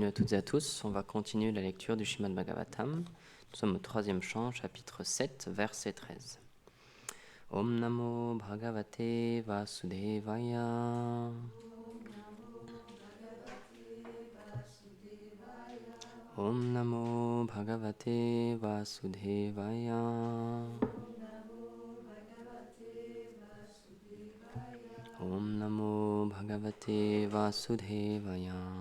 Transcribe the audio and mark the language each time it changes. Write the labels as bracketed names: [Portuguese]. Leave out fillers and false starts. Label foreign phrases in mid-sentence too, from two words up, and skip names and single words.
[French] à toutes et à tous. On va continuer la lecture du Srimad Bhagavatam. Nous sommes au 3e chant, chapitre 7, verset 13. [Sanskrit] ॐ नमो भगवते वासुदेवाय. ॐ नमो भगवते वासुदेवाय. ॐ नमो भगवते वासुदेवाय.